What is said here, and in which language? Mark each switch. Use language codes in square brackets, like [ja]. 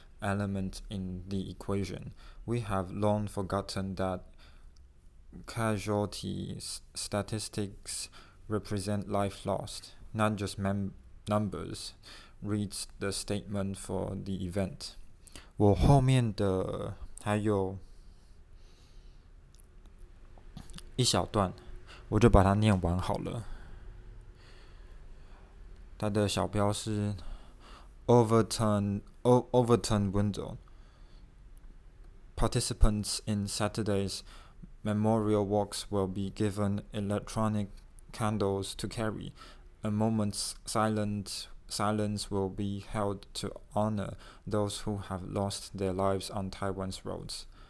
[en] element in the equation. We have long forgotten that casualty statistics represent life lost, not just numbers, reads the statement for the event. [zh] 我后面的还有一小段，我就把它念完好了。它的小标是 [en] overturn window. Participants in Saturday's memorial walks will be given electronic candles to carry. A moment's silence will be held to honor those who have lost their lives on Taiwan's roads.